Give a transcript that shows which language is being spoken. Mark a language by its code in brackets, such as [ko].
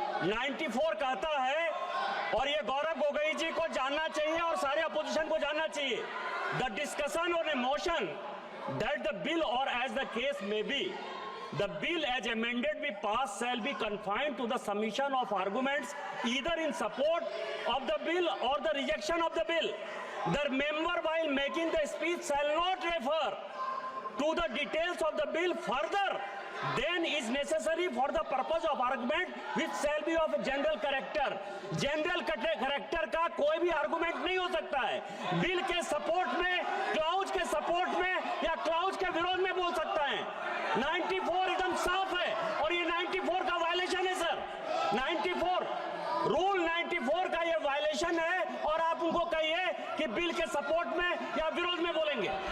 [hi] 94 कहता है, और ये गौरव गोगोई जी को जानना चाहिए [en] और सारे अपोजिशन को जानना चाहिए, the discussion on a motion that the bill or as the case may be the bill as amended be passed shall be confined to the submission of arguments either in support of the bill or the rejection of the bill. The member while making the speech shall not refer to the details of the bill further than is necessary for the purpose of argument which shall be of general character. [hi] General character का कोई भी argument नहीं हो सकता है। Bill के support में, clause के सपोर्ट में या क्लाउज के विरोध में बोल सकता है। 94 एकदम साफ है और ये 94 का वायलेशन है सर। 94 रूल 94 का ये वायलेशन है और आप उनको कहिए कि बिल के सपोर्ट में या विरोध में बोलेंगे।